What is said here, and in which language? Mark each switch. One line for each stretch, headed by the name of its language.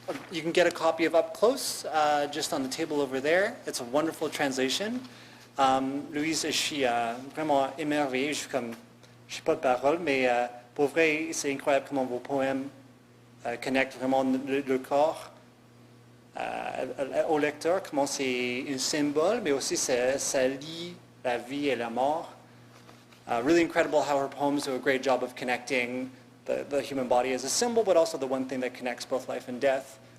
English: You can get a copy of Up Close just on the table over there. It's a wonderful translation.
French: Louise, je suis vraiment émerveillée. Je suis pas de parole, mais pour vrai, c'est incroyable comment vos poèmes connectent vraiment le corps au lecteur, comment c'est un symbole, mais aussi ça lie la vie et la mort.
English: Really incredible how her poems do a great job of connecting the human body as a symbol, but also the one thing that connects both life and death.